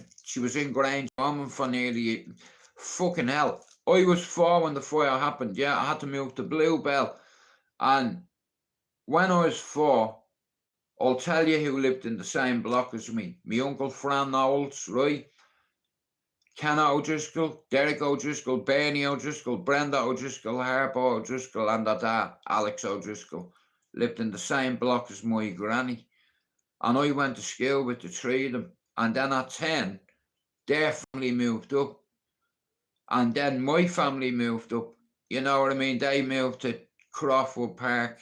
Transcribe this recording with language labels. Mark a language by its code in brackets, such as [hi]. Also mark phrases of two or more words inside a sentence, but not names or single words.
[en] She was in Grange Common for nearly fucking hell. I was 4 when the fire happened. Yeah, I had to move to Bluebell. And when I was 4, I'll tell you who lived in the same block as me. My uncle Fran Knowles, right? Ken O'Driscoll, Derek O'Driscoll, Bernie O'Driscoll, Brenda O'Driscoll, Harper O'Driscoll, and their dad, Alex O'Driscoll, lived in the same block as my granny. And I went to school with the 3 of them. And then at 10, their family moved up. And then my family moved up. You know what I mean? They moved to Crawford Park.